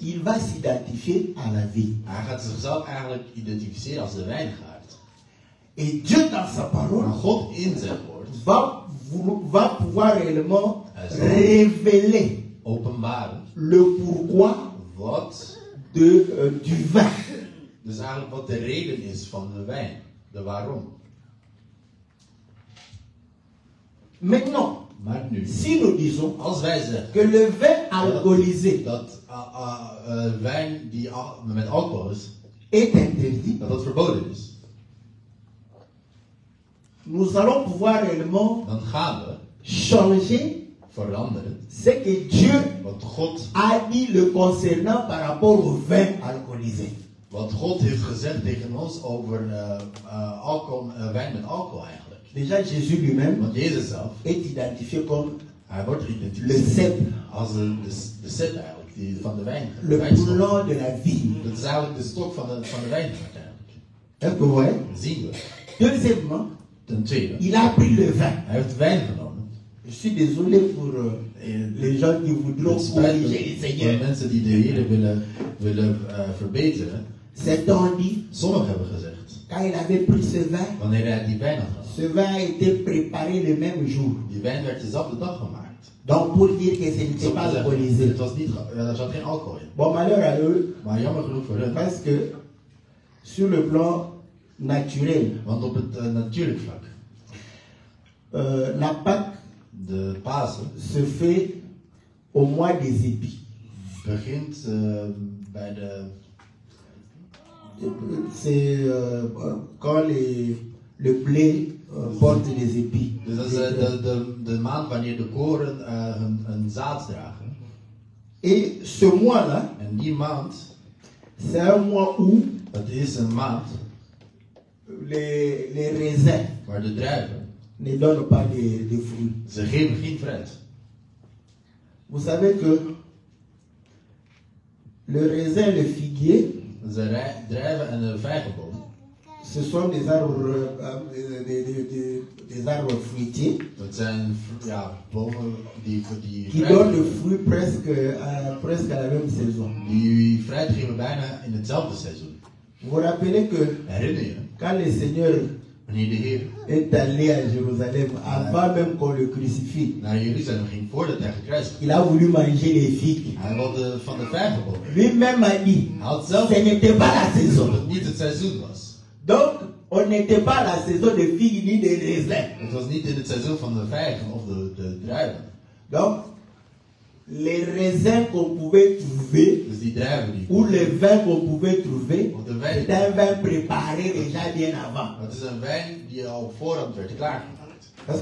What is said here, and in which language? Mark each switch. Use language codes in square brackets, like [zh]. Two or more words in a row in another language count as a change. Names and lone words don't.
[fr] il va s'identifier à la vie. [nl] hij gaat zichzelf eigenlijk identificeren als de wijngaard. [fr] Et Dieu, dans sa parole, [nl] Maar God in zijn woord [fr] va pouvoir réellement Est-ce que- révéler [nl] openbaren [fr] le pourquoi [nl] wat, [fr] du vin. [nl] dus eigenlijk wat de reden is van de wijn. De waarom. [fr] Maintenant, [nl] Maar nu, [fr] si nous disons [nl] als wij zeggen [fr] que le vin alcoolisé [nl] dat wijn die met alcohol is, [fr] est interdit, [nl] dat verboden is, [fr] nous allons pouvoir réellement [nl] dan gaan we [fr] changer [nl] veranderen [fr] ce que Dieu [nl] wat God, [fr] a dit le concernant par rapport au vin alcoolisé. [nl] wat God heeft gezegd tegen ons over wijn met alcohol eigenlijk. [fr] Déjà, Jésus lui-même [nl] Want Jezus zelf, [fr] est identifié comme [nl] hij wordt [fr] le [nl] geïdentificeerd [fr] cep, [nl] als de set eigenlijk, van de wijn. De [fr] le [nl] wijnstok. [fr] plan de la vie. [nl] Dat is eigenlijk de stok van de wijngaard eigenlijk. [fr] Est-ce que vous voyez? [nl] Dat zien we. [fr] Deuxièmement, [nl] Ten tweede, [fr] il a pris le vin. [nl] hij heeft wijn genomen. [fr] Je suis désolé pour les gens qui voudront [nl] Het spijt [fr] corriger [nl] me [fr] le [nl] voor [fr] Seigneur. [nl] mensen die de Heer willen verbeteren. [fr] Certains ont dit, [nl] Sommigen hebben gezegd, [fr] quand il avait pris ce vin, [nl] wanneer hij die wijn had genomen, [fr] ce vin a été préparé le même jour. [nl] die wijn werd dezelfde dag gemaakt. [fr] Donc pour dire que ce n'était pas [nl] Sommigen zeggen, [fr] alcoolisé. [nl] het was niet, er zat geen alcohol in. [fr] Bon, malheur à eux, [nl] Maar jammer genoeg voor hen, [fr] parce que sur le plan naturel, [nl] want op het natuurlijk vlak, [fr] la Pâque [nl] de Pasen [fr] se fait au mois des épis. [nl] begint bij de, [fr] C'est quand le blé porte des épis. [nl] dus dat is de maand wanneer de koren hun zaad dragen. [fr] Et ce mois-là, [nl] En die maand, [fr] c'est un mois où [nl] dat is een maand [fr] les raisins [nl] waar de druiven, [fr] ne donnent pas de fruits. [nl] ze geven geen fruit. [fr] Vous savez que le raisin, le figuier, [nl] De druiven en de vijgenboom, [fr] ce sont des arbres, des arbres fruitiers [nl] dat zijn bomen die [fr] qui donnent le fruit presque à la même saison. [nl] die fruit geven bijna in hetzelfde seizoen. [fr] Vous vous rappelez que [nl] Herinner je, [fr] quand le Seigneur [nl] wanneer de Heer [fr] est allé à Jérusalem, avant même qu'on le crucifie, [nl] naar Jeruzalem ging voordat hij gekruisigd [fr] il a voulu manger les figues. [nl] werd. Hij wilde van de vijgenboom. [fr] Lui-même a dit, [nl] Hij had zelf [fr] ce n'était pas la saison. [nl] dat het niet het seizoen was. [fr] Donc, on n'était pas à la saison de figues ni de raisins. [nl] Het was niet in het seizoen van de vijgen of de druiven. [fr] Donc, les raisins qu'on pouvait trouver, [nl] Dus die druiven die [fr] ou les vins qu'on pouvait trouver, [nl] of de wijn, [fr] c'était un vin préparé déjà bien avant. [nl] het is een wijn die al op voorhand werd klaargemaakt.